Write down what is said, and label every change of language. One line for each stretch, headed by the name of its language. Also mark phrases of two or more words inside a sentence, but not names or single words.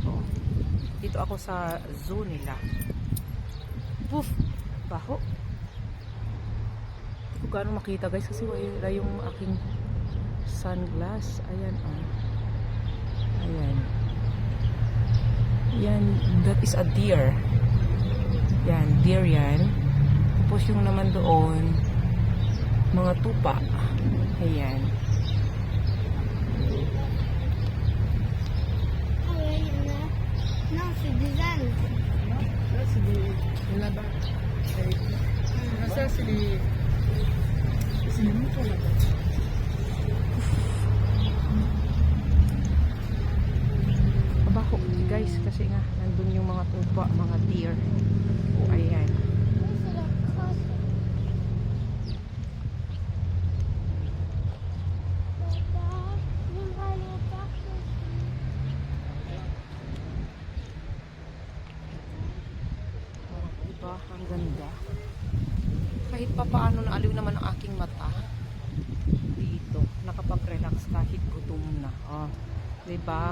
Filipino: Oh. Dito ako sa zoo nila. Poof! Baho. Hindi ko gano'ng makita guys kasi wala yung aking sunglass. Ayan, oh. Ayan. Yan,
English: that is a deer.
Filipino: Yan, deer yan. Tapos yung naman doon, mga tupa. Ayan.
French: Non, c'est des ânes. Là, c'est des... là-bas. Ça, c'est les... C'est les moutons là-bas.
Filipino: Mabaho, guys, kasi nga, nandun yung mga tupa, mga deer. O, ayan.
French: Oui, c'est la crosse. Papa, j'aimerais aller au parc aussi.
Filipino: Diba? Ang ganda. Kahit pa paano naaliw naman ang aking mata. Dito. Nakapag-relax kahit gutom na. Oh. Diba?